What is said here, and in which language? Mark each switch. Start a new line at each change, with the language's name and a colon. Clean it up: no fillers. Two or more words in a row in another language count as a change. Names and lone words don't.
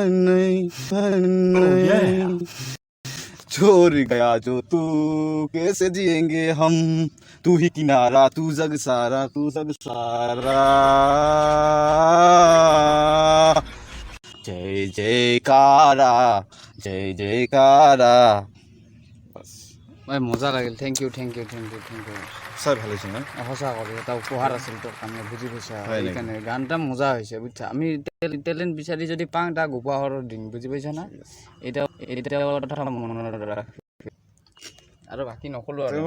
Hindi: छोड़ गया जो तू कैसे जिएंगे हम तू ही किनारा तू जग सारा जय जयकारा जय जयकारा बस
Assamese: মই মজা লাগিল
English: thank you
Bangla: सर ভালো আছে না
Assamese: সঁচা কৰি এটা উপহাৰ আছিল তোৰ কাৰণে বুজি পাইছা হয় নেকি? সেইকাৰণে গান এটা মজা হৈছে বুজিছা আমি টেলেণ্ট বিচাৰি যদি পাওঁ তাক উপহাৰৰ দিম বুজি পাইছা না এতিয়া কথা মনত ৰাখ আৰু বাকী নক'লোঁ আৰু